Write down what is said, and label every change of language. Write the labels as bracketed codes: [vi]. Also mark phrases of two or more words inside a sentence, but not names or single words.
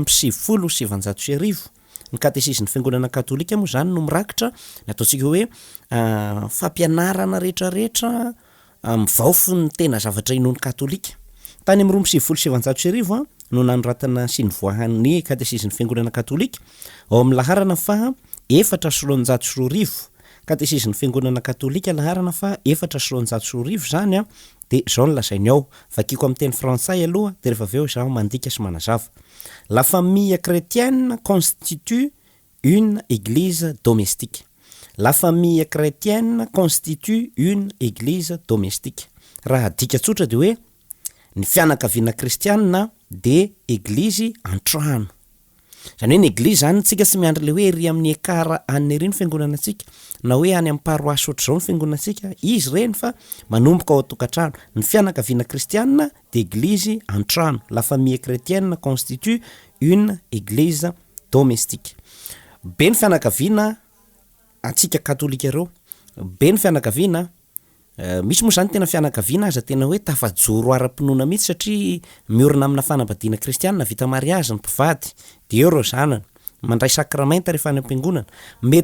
[mg] 2017 ny katesizmy fiangonana katolika moa zany no mirakitra nataontsika hoe fampianarana rehetrarehetra mivaofy ny tena zavatra inony katolika tany amin'ny 2017 no nanoratana sy nivoahan'ny katesizmy fiangonana katolika ao amin'ny laharana fa 420 katesizmy fiangonana katolika laharana fa 420 zany a de zao no lazainy ao vakiko amin'ny teny frantsay aloha de rehefa aveo zaho mandika sy manazava [fr] la famille chrétienne constitue une église domestique. La famille chrétienne constitue une église domestique. [mg] Raha dika tsotra de hoe ny fianakaviana kristianina de église antrano. Zany hoe ny église zany tsika sy miandry le hoe ry amin'ny ekara any reny fiangonana tsika na hoe any amin'ny paroasy ohatr'izao ny fiangonana tsika izy reny fa manomboka ao atokantrano ny fianakaviana kristianina de église antrano. [fr] La famille chrétienne constitue une église domestique. [mg] Be ny fianakaviana atsika katolika reo be ny fianakaviana misy moa zany tena fianakaviana aza tena hoe tafajoro ara-pinoana mihitsy satria miorina amina fanambadiana kristianina vita mariazy ny mpivady de eo reo zanany mandray sakramenta rehefa any am-piangonana mety